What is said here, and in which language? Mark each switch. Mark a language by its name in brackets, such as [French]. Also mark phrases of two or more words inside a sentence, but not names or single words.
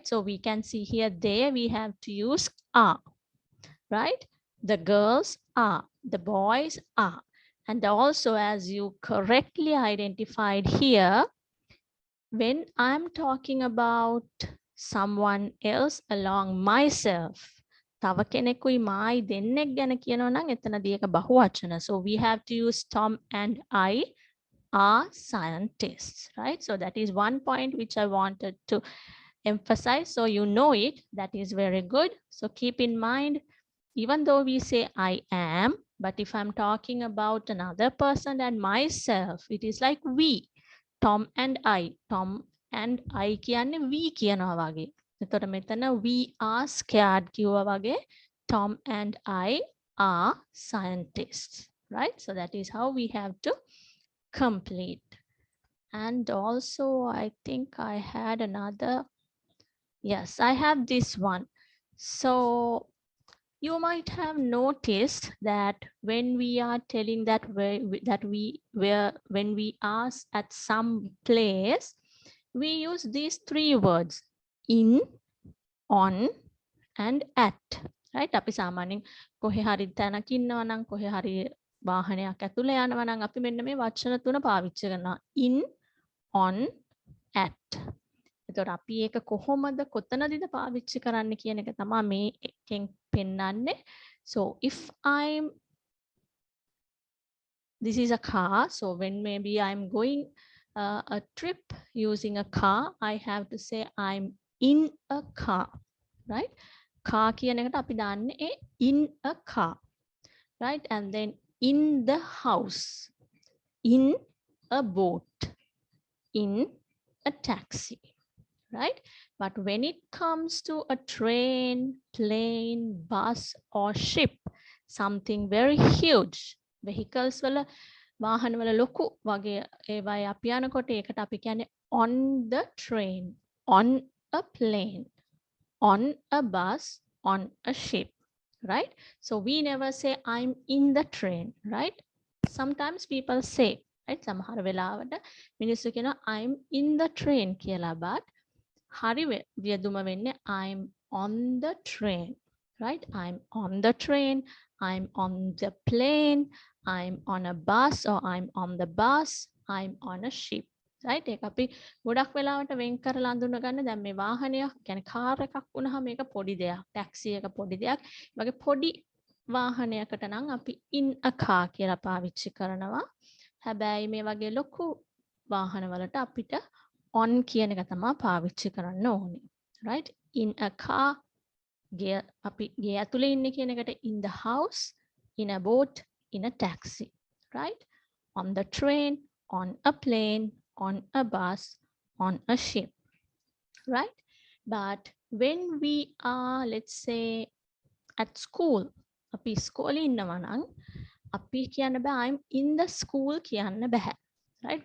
[English] So we can see here, they, we have to use are, right? The girls are, the boys are. And also, as you correctly identified here, when I'm talking about someone else along myself, [Sinhala] තව කෙනෙකුයි මායි දෙන්නෙක් ගැන කියනවා නම් එතනදී ඒක බහුවචන. [English] So we have to use Tom and I are scientists, right? So that is one point which I wanted to emphasize. So you know it, that is very good. So keep in mind, even though we say I am, but if I'm talking about another person and myself, it is like we. Tom and I. Tom and I කියන්නේ we [Sinhala] කියනවා වගේ. එතකොට මෙතන [English] we are scared [Sinhala] කිව්වා වගේ. [English] Tom and I are scientists, right? So that is how we have to complete. And also I think I had another. Yes, I have this one. So you might have noticed that when we are telling that when we are at some place, we use these three words: in, on, and at, right? [Sinhala] අපි සාමාන්‍යයෙන් කොහේ හරි තැනක ඉන්නවා නම්, කොහේ හරි වාහනයක් ඇතුලේ යනවා නම් අපි මෙන්න මේ වචන තුන පාවිච්චි කරනවා: [English] in, on, at. [Sinhala] එතකොට අපි ඒක කොහොමද කොතනදද පාවිච්චි කරන්න කියන එක තමයි මේ එකෙන් පෙන්නන්නේ. [English] So if this is a car, so when maybe I'm going a trip using a car, I have to say I'm in a car, right? [Sinhala] Car කියන එකට අපි දාන්නේ [English] in a car, right? And then in the house, in a boat, in a taxi, right? But when it comes to a train, plane, bus, or ship, something very huge, vehicles [Sinhala] වල වාහන වල ලොකු වගේ ඒවායි අපි යනකොට ඒකට අපි කියන්නේ [English] on the train, on a plane, on a bus, on a ship, right? So we never say I'm in the train, right? Sometimes people say, right? [Sinhala] සමහර වෙලාවට මිනිස්සු කියනවා [English] I'm in the train [Sinhala] කියලා, but හරි වියදුම වෙන්නේ [English] I'm on the train, right? I'm on the train, I'm on the plane, I'm on a bus, or I'm on the bus, I'm on a ship, right? [Sinhala] ඒක අපි ගොඩක් වෙලාවට වෙන් කරලා අඳුන ගන්න. දැන් මේ වාහනයක් කියන්නේ කාර් එකක් වුණාම මේක පොඩි දෙයක්, ටැක්සි එක පොඩි දෙයක්. ඒ වගේ පොඩි වාහනයකට නම් අපි [English] in a car [Sinhala] කියලා පාවිච්චි කරනවා. හැබැයි මේ වගේ ලොකු වාහනවලට අපිට on කියන එක තමයි පාවිච්චි කරන්න ඕනේ, [English] right? In a car, [Sinhala] ගේ අපි ගේ ඇතුලේ ඉන්නේ කියන එකට [English] in the house, in a boat, in a taxi, right? On the train, on a plane, on a bus, on a ship, right? But when we are, let's say, at school, [Sinhala] අපි ඉස්කෝලේ ඉන්නවා නම් අපි කියන්න බෑ [English] I'm in the school [Sinhala] කියන්න බෑ. Right?